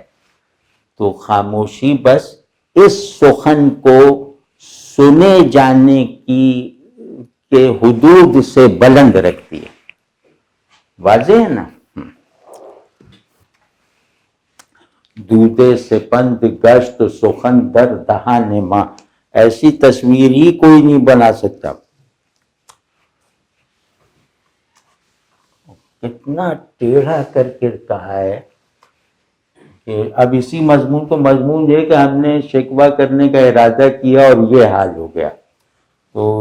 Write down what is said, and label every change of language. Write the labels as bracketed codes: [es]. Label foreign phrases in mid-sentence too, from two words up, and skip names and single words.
[ur] تو خاموشی بس اس سخن کو سنے جانے کے حدود سے بلند رکھتی ہے. واضح ہے نا؟ [fa] دودے سپند گشت سخن در دہان ماں، [ur] ایسی تصویر ہی کوئی نہیں بنا سکتا. کتنا ٹیڑھا کر کے کہا ہے کہ اب اسی مضمون کو، مضمون یہ کہ ہم نے شکوہ کرنے کا ارادہ کیا اور یہ حال ہو گیا.